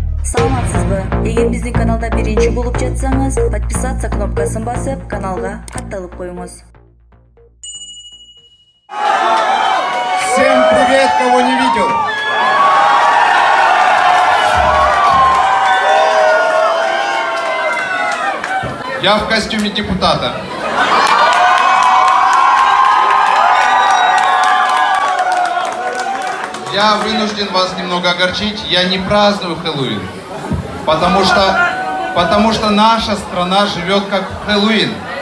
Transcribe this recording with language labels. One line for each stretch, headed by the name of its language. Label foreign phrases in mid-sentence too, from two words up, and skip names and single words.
Kyrgyz: Саламатсызбы? Эгер биздин каналда биринчи болуп жатсаңыз, подписаться кнопкасын басып, каналга катталып коюңуз.
Russian: Всем привет, кого не видел! Я в костюме депутата. Я вынужден вас немного огорчить, я не праздную Хэллоуин, потому что наша страна живет как в Хэллоуин.